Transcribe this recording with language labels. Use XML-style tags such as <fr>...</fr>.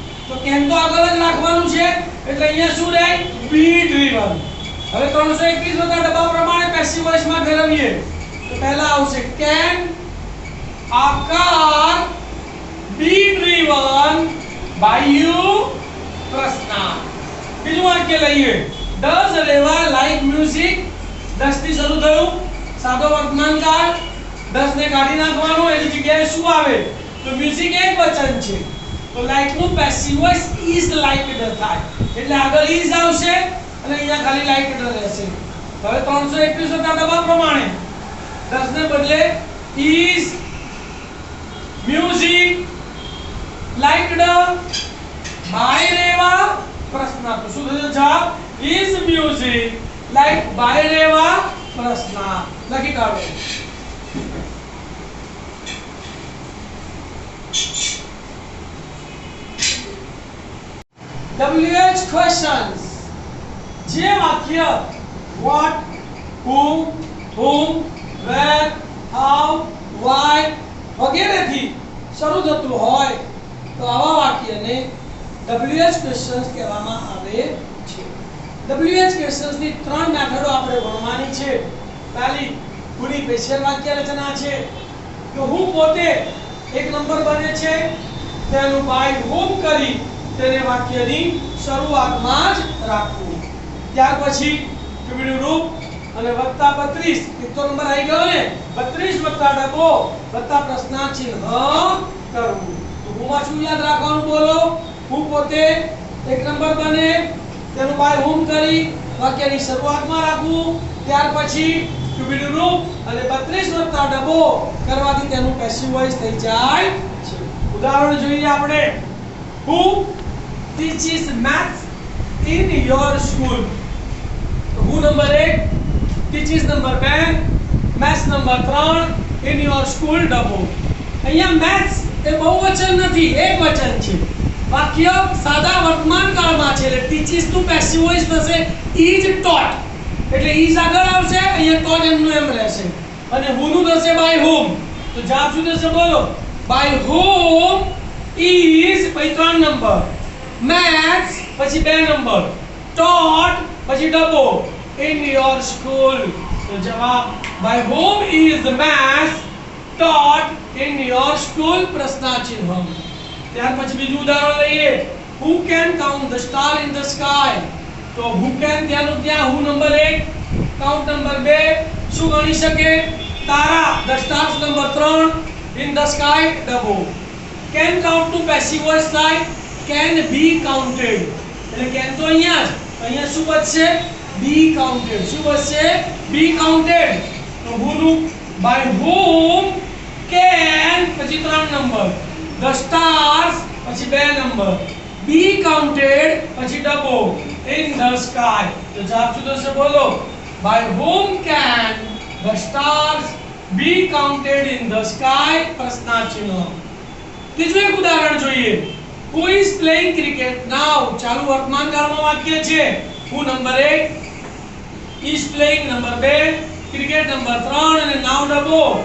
<gu>તો કેન તો આગળ જ રાખવાનું છે એટલે અહીંયા શું રહે? બી ડ્રીવન. હવે 321 વત્તા ડબ્બા પ્રમાણે પેસિવ વોઇસમાં ફેરવીએ તો પહેલા આવશે can</gu> <en>a car be driven by you?</en> <gu>પ્રશ્નાર્થ. બીજું વાક્ય લઈએ.</gu> <en>does Reva like music?</en> <gu>10 થી શરૂ થયું સાદો વર્તમાન કાળ. 10 ને કાઢી નાખવાનો એની જગ્યાએ શું આવે? તો મ્યુઝિક એક વચન છે તો like નું પેસિવ વોઇસ</gu> <en>is liked</en> <gu>થાય એટલે આગળ is આવશે અને અહીંયા ખાલી liked રહેશે. હવે 321 વત્તા ડબા પ્રમાણે 10 ને બદલે</gu> <en>is music liked by</en> <gu>રેવા? પ્રશ્નાર્થ. શું થશે જવાબ?</gu> <en>is music liked by Reva?</en> <gu>પ્રશ્નાર્થ. લખી કાઢો. WH questions. જે વાક્ય what, who, whom, where, how, Y વગેરેથી શરૂ થતું હોય તો આવા વાક્યને WH ક્વેશ્ચન્સ કહેવામાં આવે છે. WH ક્વેશ્ચન્સની ત્રણ મેથડો આપણે ભણવાની છે. પહેલી પૂરી સ્પેશિયલ વાક્ય રચના છે કે હું પોતે એક નંબર બને છે તેનું બાય હોમ કરી તેને વાક્યની શરૂઆતમાં જ રાખવું. ત્યાર પછી કીવડું રૂપ અને વત્તા 32 કેટલો નંબર આવી ગયો ને 32 વત્તા ડબો વત્તા પ્રશ્નાર્થ ચિહ્ન કરવું. તો હુંમાં શું યાદ રાખવાનું બોલો? હું પોતે એક નંબર બને તેનું બાય હોમ કરી વાક્યની શરૂઆતમાં રાખવું. ત્યાર પછી કીવડું રૂપ અને 32 વત્તા ડબો કરવાથી તેનું પેસિવ વોઇસ થઈ જાય છે. ઉદાહરણ જોઈએ આપણે.</gu> <en>Who teaches maths in your school?</en> <gu>તો who number 1, teaches number 2, maths number 3, in your school ડબો. અહીંયા maths એ બહુવચન નથી, એકવચન છે. વાક્ય સાદા વર્તમાન કાળમાં છે એટલે teaches નું પેસિવ વોઇસ થશે is taught. એટલે is આગળ આવશે, અહીંયા taught એમનું એમ રહેશે અને who નું થશે</gu> <en>by whom.</en> <gu>તો જવાબ શું થશે બોલો?</gu> <en>by whom is</en> <gu>પછી 3 નંબર, maths પછી 2 નંબર, taught પછી ડબો, in your school. તો જવાબ</gu> <en>by whom is the maths taught in your school</en> <gu>પ્રશ્નાર્થ ચિહ્ન. ત્યાર પછી બીજું ઉદાહરણ લઈએ.</gu> <en>who can count the star in the sky?</en> <gu>તો who can ત્યાંનું ત્યાં who નંબર 1, count નંબર 2 શું ગણી શકે? તારા, the stars number 3, in the sky ડબો. can count નું પેસિવ વોઇસ થાય</gu> <en>can be counted.</en> <gu>એટલે can તો અહીંયા શું બચશે?</gu> <en>be counted.</en> <gu>શું બચશે?</gu> <en>be counted.</en> <gu>તો who નું</gu> <en>by whom can</en> <gu>પછી 3 નંબર, the stars પછી 2 નંબર, be counted પછી ડબો, in the sky. તો જવાબ શું થશે બોલો?</gu> <en>by whom can the stars be counted in the sky</en> <gu>પ્રશ્નાર્થ ચિહ્ન. ત્રીજું એક ઉદાહરણ જોઈએ.</gu> <en>who is playing cricket now?</en> <gu>ચાલુ વર્તમાન કાળમાં વાક્ય છે. who number 1, is playing number 2, cricket number 3 અને now ડબો.</gu>